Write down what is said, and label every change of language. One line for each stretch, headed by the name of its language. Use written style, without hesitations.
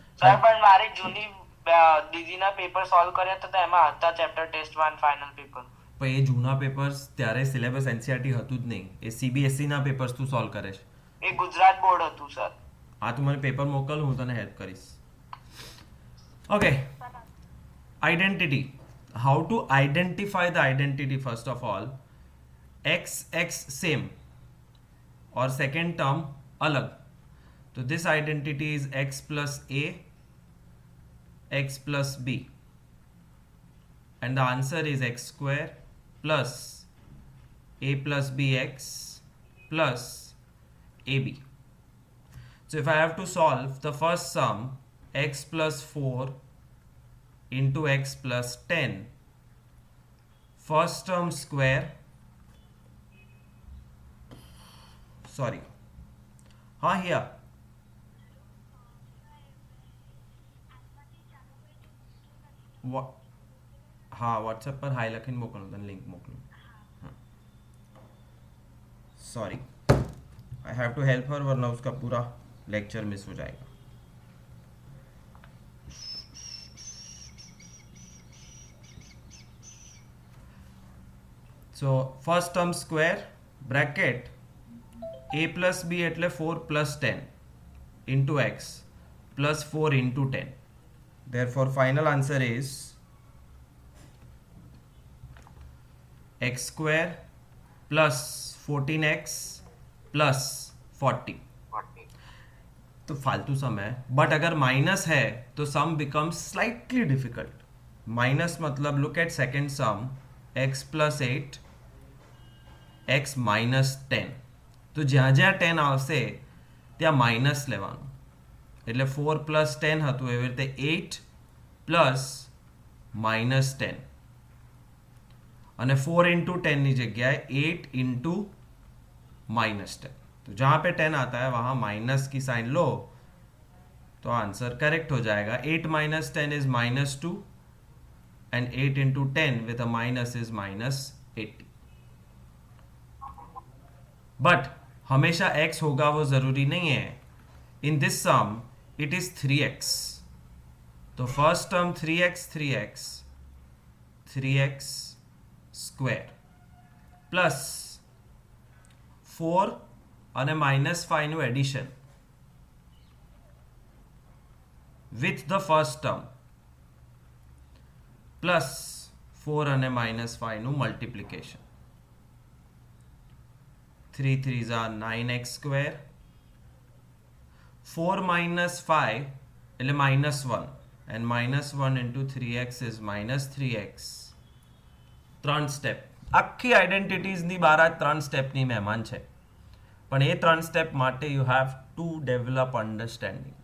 Gujarati: Sir પણ મારી જૂની દીદીના પેપર સોલ્વ કર્યા હતા તો એમાં હતા ચેપ્ટર ટેસ્ટ 1 ફાઇનલ પેપર. પણ એ જૂના પેપર્સ ત્યારે સિલેબસ એનસીઆરટી હતું જ નહીં. એ સીબીએસઈ ના પેપર્સ તું સોલ્વ કરે છે. એ ગુજરાત બોર્ડ હતું સર. હા તું મને પેપર મોકલ, હું તને હેલ્પ કરીશ. Okay, આइडेंटिटी.
English: How to identify the identity?
Hindi: First of all x x same और सेकेंड टर्म अलग.
English: तो this identity is x plus a x plus b and the answer is x square plus a plus bx plus ab. So if I have to solve the first sum, x plus 4 into x plus 10, first term square, sorry, here what,
Gujarati: हाँ WhatsApp पर high लखीन मोकलो, तने link मोकलो.
Hindi: हाँ sorry,
English: I have to help her
Hindi: वरना उसका पूरा lecture miss हो जाएगा.
English: So first term square bracket a plus b એટલે 4 plus 10 into x plus 4 into 10. Therefore final answer is x square plus 14x plus 40। 40।
Hindi: तो फालतू सम है, बट अगर माइनस है तो
English: Sum becomes slightly difficult.
Gujarati: माइनस मतलब look at second sum, x plus 8 x minus 10, તો જ્યાં જ્યાં 10 આવશે ત્યાં માઇનસ લેવાનું, એટલે 4 પ્લસ 10 હતું એવી રીતે 8 પ્લસ માઇનસ 10, અને 4 इंटू 10 ની જગ્યાએ 8 इंटू माइनस 10।
Hindi: तो जहाँ पे 10 आता है वहाँ माइनस की साइन लो तो आंसर करेक्ट हो जाएगा।
English: 8 minus 10 is -2 and 8 into 10 with a minus is -80।
Hindi: But हमेशा x होगा वो जरूरी नहीं है।
English: in this sum it is 3x, तो first term 3x square plus 4
Gujarati: અને -5 નું addition with the first term plus 4 અને -5 નું multiplication.
English: 3 3s are 9x square, 4 minus 5 એટલે -1 and -1 into 3x is -3x।
Gujarati: 3 step આખી આઈડેન્ટિટીઝની બહાર આ 3 સ્ટેપની મહેમાન છે, પણ એ 3 સ્ટેપ માટે
English: You have to develop understanding.